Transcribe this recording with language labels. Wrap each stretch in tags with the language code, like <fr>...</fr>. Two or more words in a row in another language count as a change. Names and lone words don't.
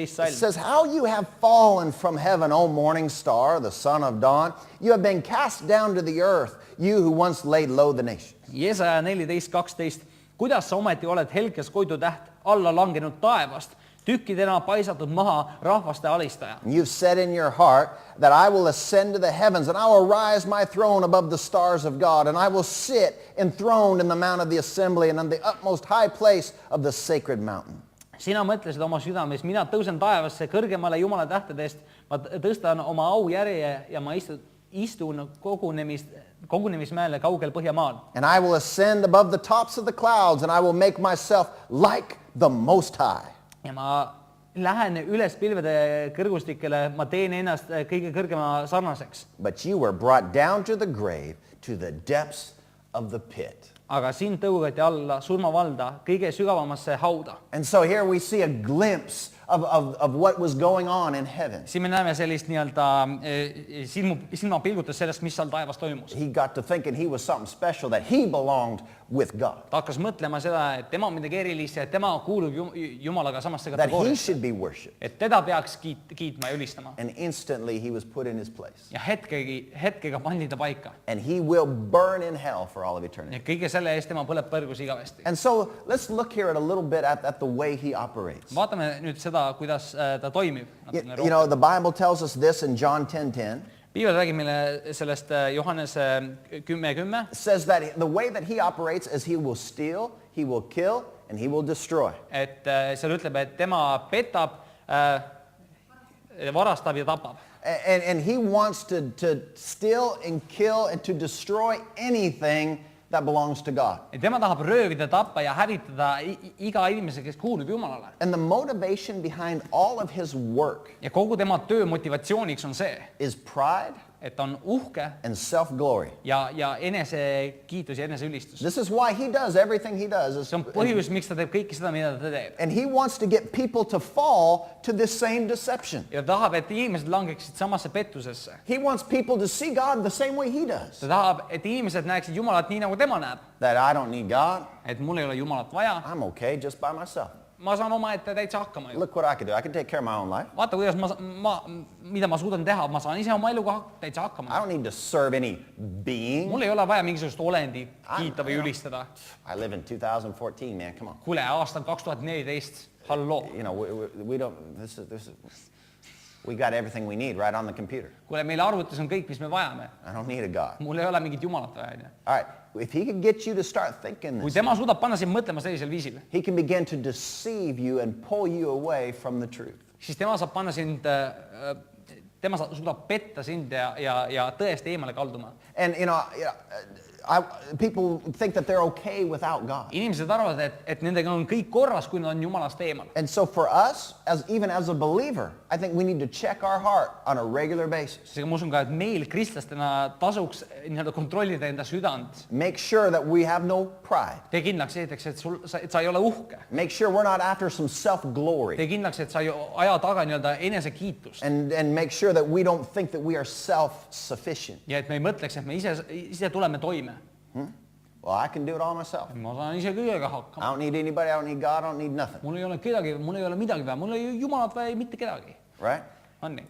<en>It</en> <et>salm.</et> <en>says, how you have fallen from heaven, O morning star, the son of dawn. You have been cast down to the earth, you who once laid low the nations.</en> <et>Jesaja 14:12. Kuidas sa ometi oled helges koidutäht alla langenud taevast, tükkidena paisatud maha rahvaste alistaja.</et> <en>You've said in your heart that I will ascend to the heavens and I will rise my throne above the stars of God and I will sit enthroned in the mount of the assembly and on the utmost high place of the sacred mountain.</en> <et>Sina mõtlesid oma südames, mina tõusen taevasse kõrgemale Jumala tähtedest, ma tõstan oma aujärje ja ma istun kogunemismäele kaugel Põhjamaal.</et> <en>And I will ascend above the tops of the clouds and I will make myself like the Most High.</en> <et>Ja ma lähen üles pilvede kõrgustikele, ma teen ennast kõige kõrgema sarnaseks.</et> <en>But you were brought down to the grave, to the depths of the pit.</en> <et>Aga sind tõugati alla surmavalda, kõige sügavamasse hauda.</et> <en>And so here we see a glimpse of what was going on in heaven.</en> <et>Siin me näeme sellist nii-öelda silmapilgutus sellest, mis seal taevas toimus.</et> <en>He got to thinking he was something special, that he belonged with God.</en> <et>Ta hakkas mõtlema seda, et tema on midagi erilist ja et tema kuulub Jumalaga samasse</et> <en>That he</en> <et>kategooriasse.</et> <en>should be worshipped.</en> <et>Et teda peaks kiitma ja ülistama.</et> <en>And instantly he was put in his place.</en> <et>Ja hetkega pandi ta paika.</et> <en>And he will burn in hell for all of eternity.</en> <et>Ja kõige selle eest tema põleb põrgus igavesti.</et> <en>And so let's look here at a little bit at the way he operates.</en> <et>Vaatame nüüd seda, kuidas ta toimib.</et> <en>You know, the Bible tells us this in John 10:10.</en> <et>Piibel räägib meile sellest Johannese 10:10.</et> <en>It says that the way that he operates is he will steal, he will kill, and he will destroy.</en> <et>Et seal ütleb, et tema petab, varastab ja tapab.</et> <en>And he wants to steal and kill and to destroy anything that belongs to God.</en> <et>Et tema tahab röövida, tappa ja hävitada iga inimese, kes kuulub Jumalale.</et> <en>And the motivation behind all of his work</en> <et>Ja kogu tema töö motivatsiooniks on see,</et> <en>is pride</en> <et>et ta on uhke</et> <en>and self-glory.</en> <et>ja enesekiitus ja eneseülistus.</et> <en>This is why he does everything he does.</en> <et>See on põhjus, miks ta teeb kõike seda, mida ta teeb.</et> <en>And he wants to get people to fall to this same deception.</en> <et>Ja ta tahab, et inimesed langeksid samasse pettusesse.</et> <en>He wants people to see God the same way he does.</en> <et>Ta tahab, et inimesed näeksid Jumalat nii, nagu tema näeb.</et> <en>That I don't need God.</en> <et>Et mul ei ole Jumalat vaja.</et> <en>I'm okay just by myself.</en> <et>Ma saan omaette täitsa hakkama ju.</et> <en>Look what I can do. I can take care of my own life.</en> <et>Vaata, kuidas mida ma suudan teha, ma saan ise oma eluga täitsa</et> <en>I</en> <et>hakkama.</et> <en>don't need to serve any being.</en> <et>Mul ei ole vaja mingisugust olendit kiita või ülistada.</et> <en>I live in 2014, man. Come on.</en> <et>Kuule, aastal 2014, halloo.</et> <en>You know, we don't, we got everything we need right on the computer.</en> <et>Kuule, meil arvutis on kõik, mis me vajame.</et> <en>I don't need a God.</en> <et>Mul ei ole mingit Jumalat vaja.</et> <en>All right. If he could get you to start thinking</en> <et>Kui</et> <en>this,</en> <et>tema suudab panna sind mõtlema sellisel viisil,</et> <en>he can begin to deceive you and pull you away from the truth.</en> <et>siis tema saab panna sind, suudab petta sind ja tõest eemale kalduma.</et> <en>And, you know, people think that they're okay without God.</en> <et>Inimesed arvavad, et nendega on kõik korras, kui nad on Jumalast eemal.</et> <en>And so for us, even as a believer, I think we need to check our heart on a regular basis.</en> <et>Seega ma usun ka, et meil kristlastena tasuks nii-öelda kontrollida enda südant.</et> <en>Make sure that we have no pride.</en> <et>Tee kindlaks esiteks, et sa ei ole uhke.</et> <en>Make sure we're not after some self-glory.</en> <et>Tee kindlaks, et sa ei aja taga nii-öelda enesekiitust.</et> <en>And make sure that we don't think that we are self-sufficient.</en> <et>Ja et me ei mõtleks, et me ise tuleme toime.</et> <en>Well, I can do it all myself.</en> <et>Ma saan ise kõigega</et> <en>I</en> <et>hakkama.</et> <en>don't need anybody. I don't need God. I don't need nothing.</en> <et>Mul ei ole midagi vaja. Mul ei ole Jumalat vaja, mitte kedagi.</et> <en>Right?</en> <et>On nii?</et>